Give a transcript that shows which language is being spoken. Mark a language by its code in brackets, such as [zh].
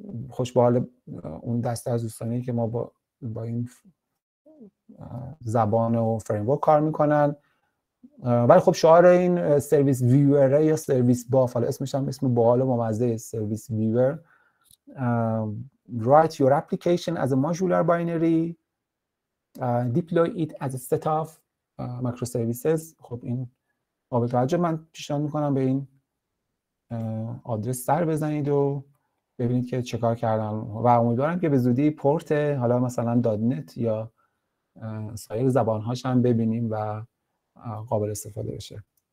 [fa] خوش به حال اون دسته از دوستانی که ما با این زبان و فریمورک کار میکنن. ولی خب شعار این سرویس ویور یا سرویس باف، حالا اسمش هم اسم باحال و ممزه، سرویس ویور. [en] write your application as a modular binary, deploy it as a set of microservices. [fa] خب این قابل توجه. من پیشنهاد میکنم به این آدرس سر بزنید و ببینید که چه کار کردم و امیدوارم که به زودی پورت حالا مثلا دات یا سایر زبان‌هاش هم ببینیم و قابل استفاده بشه.